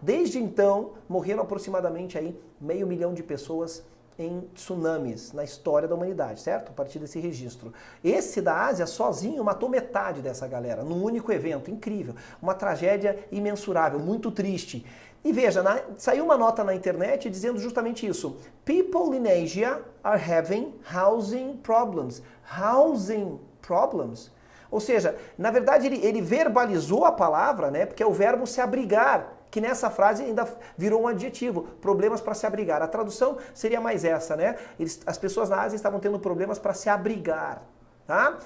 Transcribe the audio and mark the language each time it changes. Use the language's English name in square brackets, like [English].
[Portuguese] Desde então, morreram aproximadamente aí 500 mil de pessoas em tsunamis na história da humanidade, certo? A partir desse registro. Esse da Ásia sozinho matou metade dessa galera, num único evento, incrível. Uma tragédia imensurável, muito triste. E veja, saiu uma nota na internet dizendo justamente isso. [English] People in Asia are having housing problems. Housing problems? [Portuguese] Ou seja, na verdade ele verbalizou a palavra, né? Porque é o verbo se abrigar, que nessa frase ainda virou um adjetivo. Problemas para se abrigar. A tradução seria mais essa, né? As pessoas na Ásia estavam tendo problemas para se abrigar, tá?